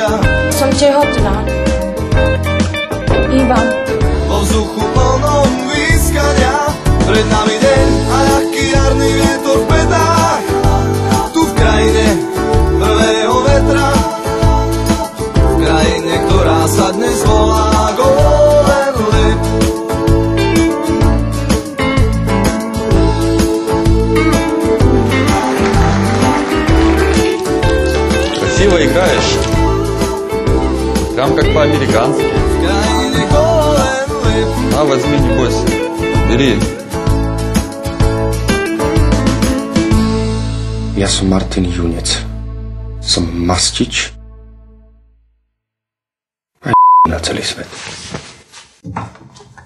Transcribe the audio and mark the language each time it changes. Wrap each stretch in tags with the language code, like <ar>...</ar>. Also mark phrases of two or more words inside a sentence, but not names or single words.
<sk>Som tehotná. Iba. Vo vzduchu plnom výskania. Pred nami deň a ľahký jarný vietor v petách. Tu v krajine prvého vetra. V krajine, ktorá sa dnes volá Golden Lip.</sk> <ru>Красиво играешь. Прям как по-американски.</ru> <sk>V krajine Golden Lip.</sk> <ru>А, возьми, не бойся. Бери.</ru> <sk>Ja som Martin Junec. Som mastič. A na celý svet.</sk>